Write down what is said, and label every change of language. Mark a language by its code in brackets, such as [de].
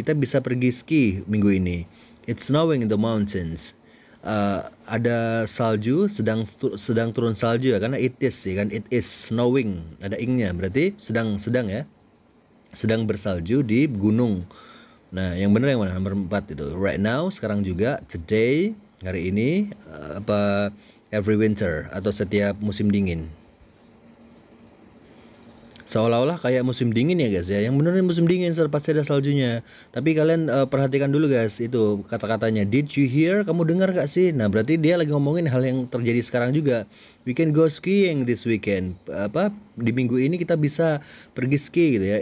[id] Kita bisa pergi ski minggu ini. [en] It's snowing in the mountains. [id] Ada salju, sedang turun salju ya, karena it is ya kan, [en] it is snowing, [id] ada ingnya, berarti sedang ya, sedang bersalju di gunung. Nah, yang benar yang mana? Nomor 4 itu. Right now, sekarang juga, today, hari ini, every winter atau setiap musim dingin. Seolah-olah kayak musim dingin ya guys ya. Yang beneran musim dingin pasti ada saljunya. Tapi kalian perhatikan dulu guys, itu kata-katanya [en] did you hear? [id] Kamu dengar gak sih? Nah, berarti dia lagi ngomongin hal yang terjadi sekarang juga. [en] We can go skiing this weekend. [id] Di minggu ini kita bisa pergi ski gitu ya.